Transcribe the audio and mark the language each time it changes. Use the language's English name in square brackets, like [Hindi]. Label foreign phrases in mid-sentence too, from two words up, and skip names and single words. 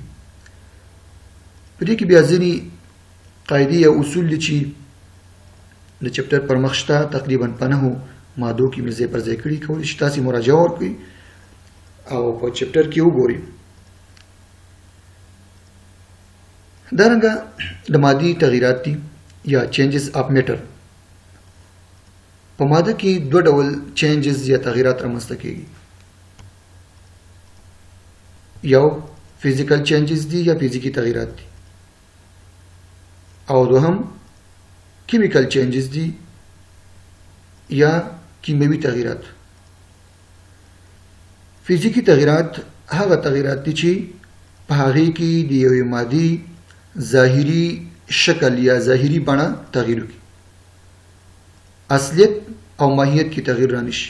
[Pashto] په دې کې بیا ځینې قاعدې او اصول دي چې د چپټر پر مخ شته. تقریبا په 9 مادو کې مې ځای پر ځای کړي. کولی شئ تاسې مراجعه وکړئ او په چپټر کې وګورئ. دارنګه د مادي تغییرات دي یا [English] changes of matter. [Pashto] په ماده کې دوه ډول changes یا تغییرات رامنځته کېږي. یو [English] physical changes [Pashto] دي یا فزیکي تغییرات دي او دوهم [English] chemical changes [Pashto] دي یا کیمیاوي تغییرات. فزیکي تغییرات هغه تغییرات دي چې په هغې کې د یوې مادي ظاهري شکل یا ظاهري بڼه تغییر وکړي، اصلیت او ماهیت کې تغییر رانشي.